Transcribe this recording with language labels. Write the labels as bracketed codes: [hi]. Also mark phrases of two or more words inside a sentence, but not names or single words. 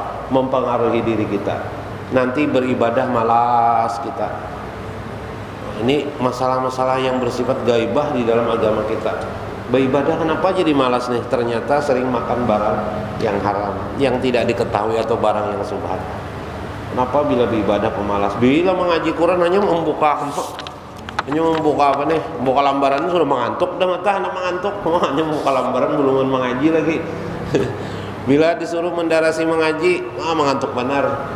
[bjn] Mempengaruhi diri kita. Nanti beribadah malas kita. Ini masalah-masalah yang bersifat gaibah di dalam agama kita. Beribadah kenapa jadi malas nih? Ternyata sering makan barang yang haram, yang tidak diketahui atau barang yang subhat. Kenapa bila beribadah pemalas? Bila mengaji Quran hanya membuka apa nih? Membuka lembaran sudah mengantuk, dah mata anak mengantuk. Hanya membuka lembaran belum mengaji lagi. Bila disuruh mendarasi mengaji, mengantuk benar.